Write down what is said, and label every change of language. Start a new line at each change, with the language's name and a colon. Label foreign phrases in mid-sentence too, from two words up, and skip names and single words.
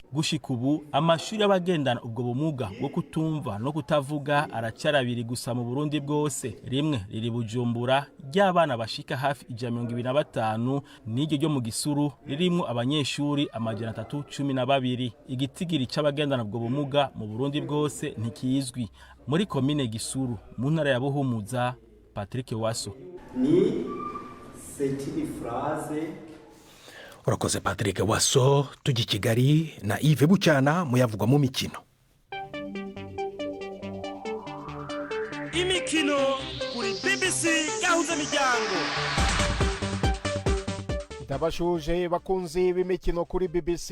Rundi: Gushika ubu amashuri y'abagendana ubwo bumuga bwo kutumva no kutavuga aracarabiri gusa mu Burundi bwose, rimwe riri Bujumbura ry'abana bashika hafi 125 n'iryo ryo mu Gisuru ririmwo abanyeshuri 312. Igitigiri c'abagendana ubwo bumuga mu Burundi bwose ntikizwi. Muri komine Gisuru mu ntara ya Buhumuza, Patrick Waso. Ni setini phrase.
Kinyarwanda: Urakoze Patrick Waso. Tujya Kigali na Yves Bucyana muyavugwa mu mikino. Imikino kuri BBC gahuza miryango. Ndabashuje bakunzi b'imikino kuri BBC.